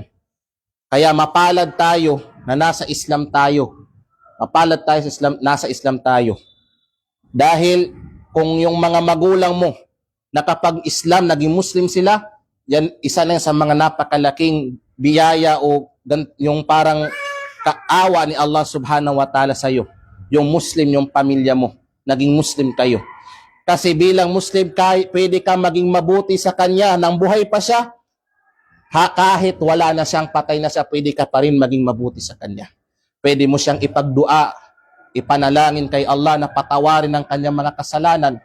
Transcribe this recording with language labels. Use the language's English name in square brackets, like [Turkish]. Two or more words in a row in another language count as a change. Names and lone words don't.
[Filipino] Kaya mapalad tayo na nasa Islam tayo. Mapalad tayo sa Islam, nasa Islam tayo. Dahil kung yung mga magulang mo na kapag Islam, naging Muslim sila, yan isa na sa mga napakalaking biyaya o yung parang kaawa ni Allah [Arabic] سبحانه وتعالى [Filipino] sa iyo. Yung Muslim, yung pamilya mo, naging Muslim kayo. Kasi bilang Muslim, pwede ka maging mabuti sa Kanya nang buhay pa siya. Kahit wala na siyang, patay na siya, pwede ka pa rin maging mabuti sa Kanya. Pwede mo siyang ipagdua, ipanalangin kay Allah na patawarin ang kanyang mga kasalanan.